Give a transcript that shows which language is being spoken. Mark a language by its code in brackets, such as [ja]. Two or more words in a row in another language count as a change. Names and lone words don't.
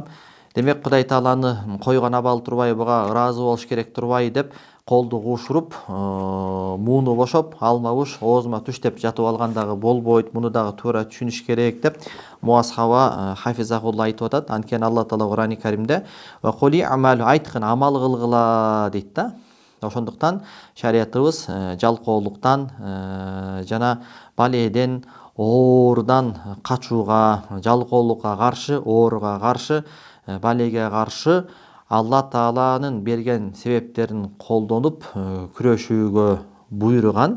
[ky] Демек, Кудай Тааланы койгон абал турбай, буга ыраазы болуш керек турбай деп колду куушуруп, мууну бошоп, алма буш оозума түш деп жатып алган дагы болбойт. Муну дагы туура түшүнүш керек деп Муаз Хаба хафизахулла айтып атат. Анткени Алла Таала Кур'ан-ы Каримде [ar] "وقل اعملوا", [ky] айткын, амал кылгыла дейт да. Ошондуктан шариятыбыз жалкоолуктан жана баледен, оорудан качууга, жалкоолукка каршы, ооруга каршы, балеге каршы Алла Тааланын берген себептерин колдонуп күрөшүүгө буйруган.